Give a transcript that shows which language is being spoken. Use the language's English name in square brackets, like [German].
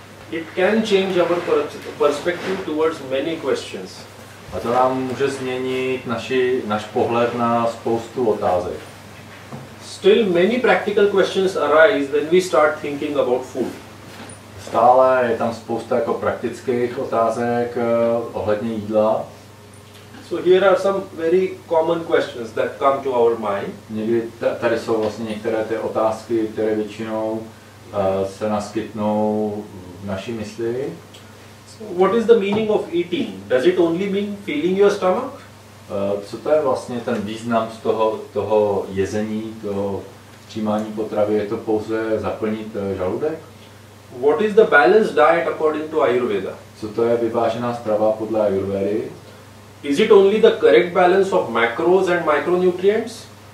[English] It can change our perspective towards many questions. [Czech] A to nám může změnit náš pohled na spoustu otázek. [English] Still many practical questions arise when we start thinking about food. [Czech] Stále je tam spousta jako praktických otázek ohledně jídla. [English] So here are some very common questions that come to our mind. [Czech] Někdy tady jsou vlastně některé ty otázky, které většinou se naskytnou v naší mysli. [English] So what is the meaning of eating? Does it only mean filling your stomach? [Czech] Co to je vlastně ten význam z toho jezení, toho přijímání potravy? Je to pouze zaplnit žaludek? [English] What is the balanced diet according to Ayurveda? [Czech] Co to je vyvážená strava podle Ayurvedy? [English] Is it only the correct balance of macros and micronutrients?